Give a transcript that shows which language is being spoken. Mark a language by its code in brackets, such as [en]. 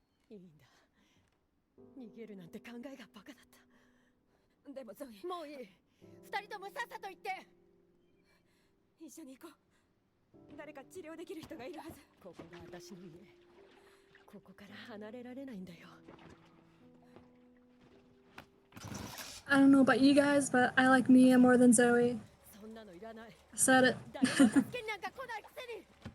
[ja] いいんだ。逃げるなんて考えがバカだった。でもゾイ、もういい。二人ともさっさと行って。一緒に行こう。誰か治療できる人がいるはず。ここが私の家。ここから離れられないんだよ。 [en] I don't know about you guys, but I like Mia more than Zoe. [ja] そんなのいらない。 [en] I said it. [ja] 誰も助けになんか来ないくせに。